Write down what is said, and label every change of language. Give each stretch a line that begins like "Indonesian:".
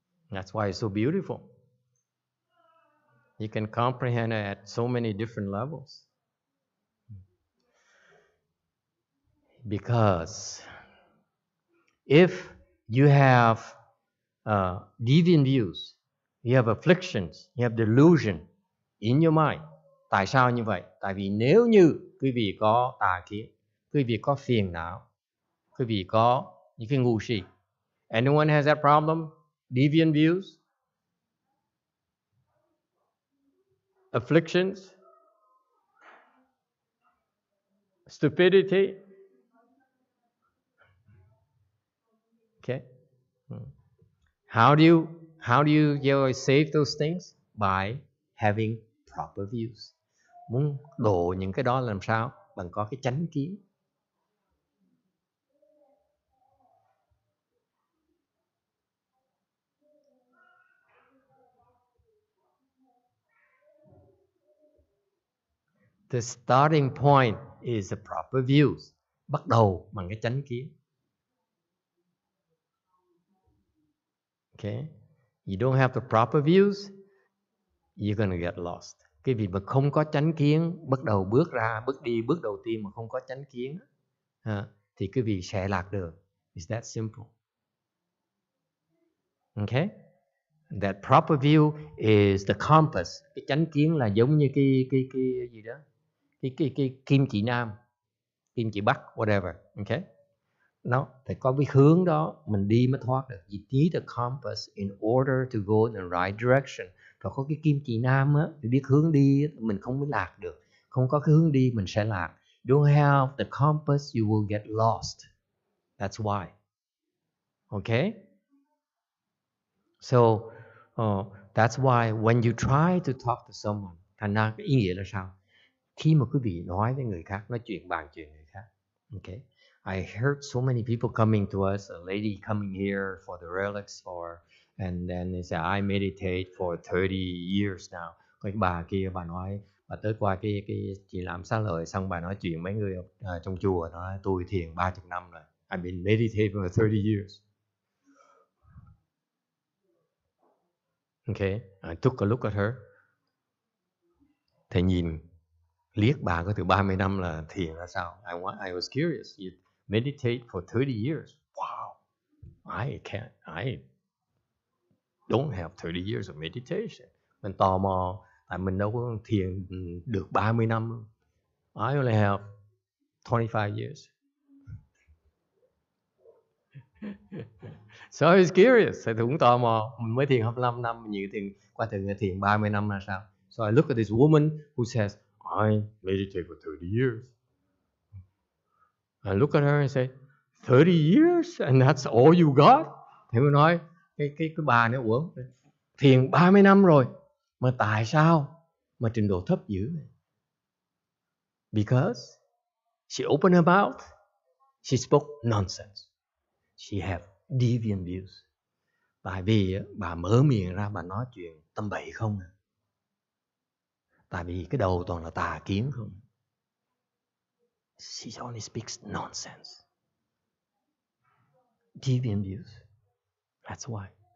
English: That's why it's so beautiful. You can comprehend it at so many different levels. Because if you have deviant views, you have afflictions, you have delusion in your mind.
Vietnamese: Tại sao như vậy? Tại vì nếu như quý vị có tà kiến, quý vị có phiền não, quý vị có những cái ngu si.
English: Anyone has that problem? Deviant views? Afflictions? Stupidity? Okay. How do you save those things? By having proper views.
Vietnamese: Muốn độ những cái đó làm sao? Bằng có cái chánh kiến.
English: The starting point is the proper views.
Vietnamese: Bắt đầu bằng cái chánh kiến.
English: Okay. You don't have the proper views, you're gonna get lost.
Vietnamese: Cái việc mà không có chánh kiến, bước đầu tiên mà không có chánh kiến, thì quý vị sẽ lạc đường.
English: It's that simple. Okay? That proper view is the compass.
Vietnamese: Cái chánh kiến là giống như cái gì đó, cái kim chỉ nam, kim chỉ bắc, whatever. Okay? Nó phải có biết hướng đó, mình đi mới thoát được.
English: You need a compass in order to go in the right direction.
Vietnamese: Phải có cái kim chỉ nam á, để biết hướng đi, mình không mới lạc được. Không có cái hướng đi mình sẽ lạc.
English: Don't have the compass, you will get lost. That's why. Okay? So, that's why when you try to talk to someone,
Vietnamese: thành ra cái ý nghĩa là sao? Khi mà quý vị nói với người khác, nói chuyện bàn chuyện người khác.
English: Okay? I heard so many people coming to us, a lady coming here for the relics and then they say I meditate for 30 years now.
Vietnamese: Cái bà kia bà nói, bà tới qua cái chị làm xá lợi xong bà nói chuyện mấy người trong chùa, nói tôi thiền 30 năm rồi.
English: I've been meditating for 30 years. Okay, I took a look at her.
Vietnamese: Thầy nhìn liếc bà có từ 30 năm là thiền là sao?
English: I was curious. You meditate for 30 years. Wow. I don't have 30 years of meditation.
Vietnamese: Mình tò mò, tại mình đâu có thiền được 30 năm.
English: I only have 25 years. So I was curious.
Vietnamese: Thầy cũng tò mò, mình mới thiền 25 năm, nhiều thiền qua thiền 30 năm là sao?
English: So I look at this woman who says, I meditate for 30 years. I look at her and say, 30 years and that's all you got?
Vietnamese: Thì mới nói, cái bà này, ủa, thiền 30 năm rồi, mà tại sao mà trình độ thấp dữ này?
English: Because she opened her mouth, she spoke nonsense. She had deviant views.
Vietnamese: Tại vì bà mở miệng ra bà nói chuyện tầm bậy không à. Tại vì cái đầu toàn là tà kiến không.
English: She only speaks nonsense. Deviant views. That's why.